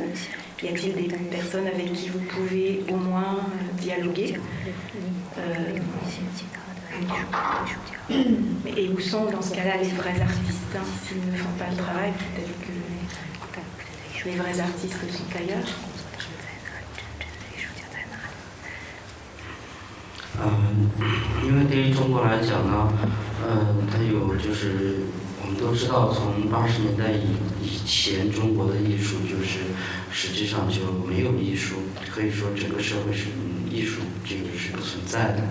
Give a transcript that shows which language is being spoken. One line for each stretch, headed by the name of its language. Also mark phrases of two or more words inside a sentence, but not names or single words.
French: Y a-t-il des personnes avec qui vous pouvez au moins dialoguer? Et où sont dans ce cas-là les vrais artistes, hein? S'ils ne font pas le travail, peut-être que les vrais artistes sont ailleurs.
Chinese: 因为对于中国来讲呢，它有就是我们都知道，从80年代以前，中国的艺术就是实际上就没有艺术，可以说整个社会是艺术这个是不存在的。